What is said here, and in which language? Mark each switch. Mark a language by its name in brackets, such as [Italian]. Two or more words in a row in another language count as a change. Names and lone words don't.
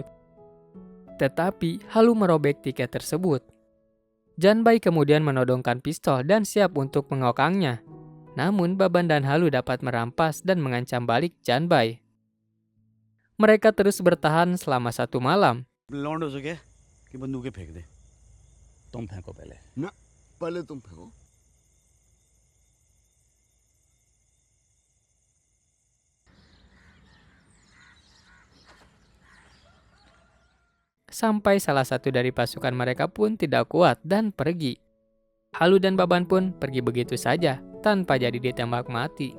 [Indonesian] Tetapi Halu merobek tiket tersebut. Janbai kemudian menodongkan pistol dan siap untuk mengokangnya. Namun Baban dan Halu dapat merampas dan mengancam balik Janbai. Mereka terus bertahan selama satu malam. [Hindi] लौंडों से कह कि बंदूकें फेंक दे. तुम फेंको पहले. ना पहले तुम फेंको. [Indonesian] Sampai salah satu dari pasukan mereka pun tidak kuat dan pergi. Halu dan Baban pun pergi begitu saja tanpa jadi ditembak mati.